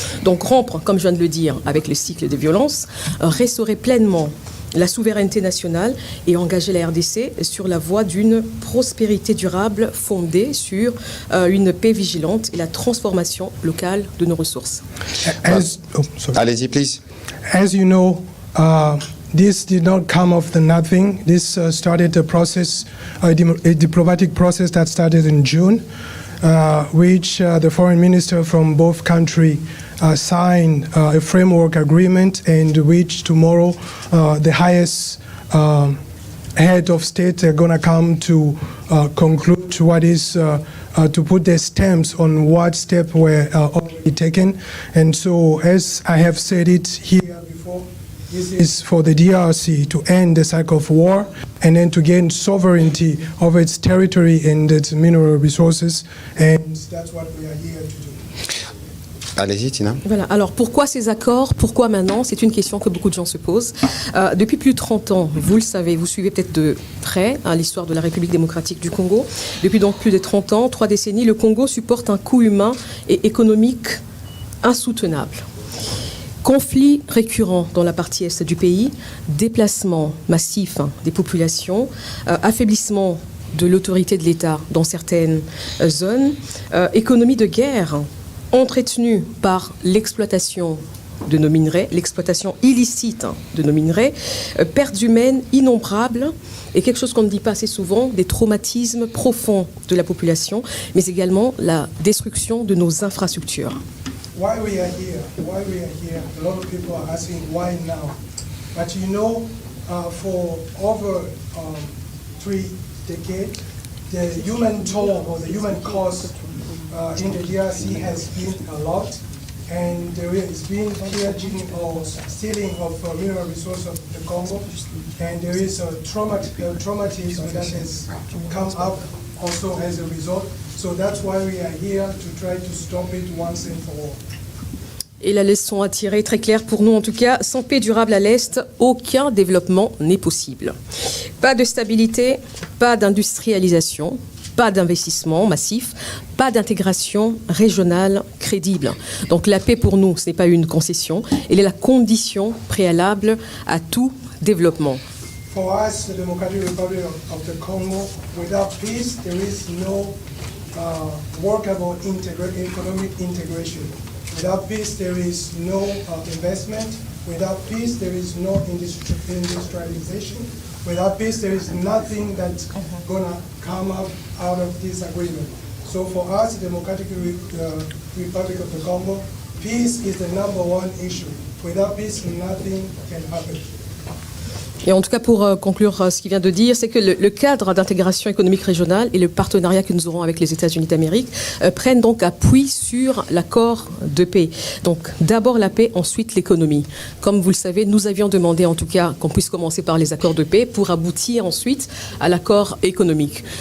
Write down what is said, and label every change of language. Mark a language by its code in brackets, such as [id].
[fr] Donc rompre, comme je viens de le dire, avec le cycle des violences, restaurer pleinement la souveraineté nationale et engager la RDC sur la voie d'une prospérité durable fondée sur une paix vigilante et la transformation locale de nos ressources. Allez-y, [en] please. As you know, this did not come of the nothing. This started a process, a diplomatic process that started in June, which the foreign minister from both countries signed a framework agreement, and which tomorrow the highest head of state are going to come to conclude what is to put their stamps on what steps were already taken. And so, as I have said it here before, this is for the DRC to end the cycle of war and then to gain sovereignty over its territory and its mineral resources. And that's what we are here to do. [fr] Allez-y, Tina. Voilà. Alors, pourquoi ces accords? Pourquoi maintenant? C'est une question que beaucoup de gens se posent. Depuis plus de 30 ans, vous le savez, vous suivez peut-être de près l'histoire de la République démocratique du Congo. Depuis donc plus de 30 ans, 3 décennies, le Congo supporte un coût humain et économique insoutenable. Conflits récurrents dans la partie est du pays, déplacement massif des populations, affaiblissement de l'autorité de l'État dans certaines zones, économie de guerre entretenue par l'exploitation de nos minerais, l'exploitation illicite de nos minerais, pertes humaines innombrables et quelque chose qu'on ne dit pas assez souvent, des traumatismes profonds de la population, mais également la destruction de nos infrastructures. [en] Why we are here, a lot of people are asking why now. But you know, for over 3 decades, the human toll or the human cost in the DRC has been a lot, and there has been pillaging or stealing of mineral resources of the Congo, and there is a traumatism that has come up also as a result. So that's why we are here to try to stop it once and for all. [fr] Et la leçon à tirer, très claire pour nous en tout cas, sans paix durable à l'Est, aucun développement n'est possible. Pas de stabilité, pas d'industrialisation, pas d'investissement massif, pas d'intégration régionale crédible. Donc la paix pour nous, ce n'est pas une concession, elle est la condition préalable à tout développement. [en] For us, the Democratic Republic of the Congo, without peace, there is no workable economic integration. Without peace, there is no investment. Without peace, there is no industrialization. Without peace, there is nothing that's going to come out of this agreement. So for us, the Democratic Republic of the Congo, peace is the #1 issue. Without peace, nothing can happen. [fr] Et en tout cas, pour conclure ce qu'il vient de dire, c'est que le cadre d'intégration économique régionale et le partenariat que nous aurons avec les États-Unis d'Amérique prennent donc appui sur l'accord de paix. Donc d'abord la paix, ensuite l'économie. Comme vous le savez, nous avions demandé en tout cas qu'on puisse commencer par les accords de paix pour aboutir ensuite à l'accord économique.